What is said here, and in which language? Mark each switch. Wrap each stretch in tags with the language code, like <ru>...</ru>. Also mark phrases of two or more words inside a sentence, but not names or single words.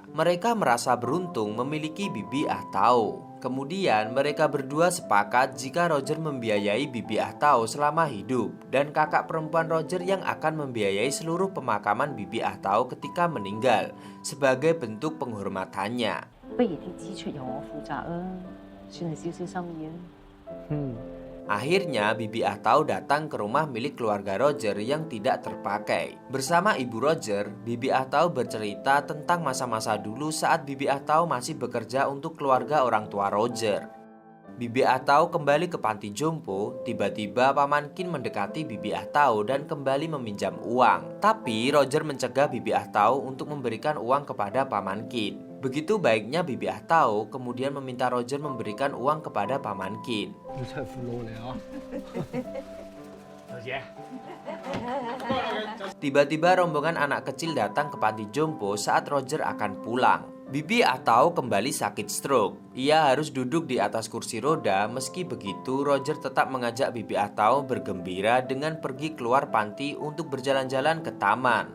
<id>Mereka merasa beruntung memiliki Bibi Atau. Kemudian mereka berdua sepakat jika Roger membiayai Bibi Atau selama hidup dan kakak perempuan Roger yang akan membiayai seluruh pemakaman Bibi Atau ketika meninggal sebagai bentuk penghormatannya.</id> <yue>不如啲支出由我負責啊，算係少少心意啊。</yue> <id>Akhirnya Bibi Atau datang ke rumah milik keluarga Roger yang tidak terpakai. Bersama ibu Roger, Bibi Atau bercerita tentang masa-masa dulu saat Bibi Atau masih bekerja untuk keluarga orang tua Roger. Bibi Atau kembali ke panti jompo, tiba-tiba Paman Kin mendekati Bibi Atau dan kembali meminjam uang. Tapi Roger mencegah Bibi Atau untuk memberikan uang kepada Paman Kin. Begitu baiknya Bibi Atau kemudian meminta Roger memberikan uang kepada Paman Kin.</id> <yue>你真係苦佬嚟啊！</yue> <id>Tiba-tiba rombongan anak kecil datang ke panti jompo saat Roger akan pulang. Bibi Atau kembali sakit stroke. Ia harus duduk di atas kursi roda. Meski begitu, Roger tetap mengajak Bibi Atau bergembira dengan pergi keluar panti untuk berjalan-jalan ke taman.</id>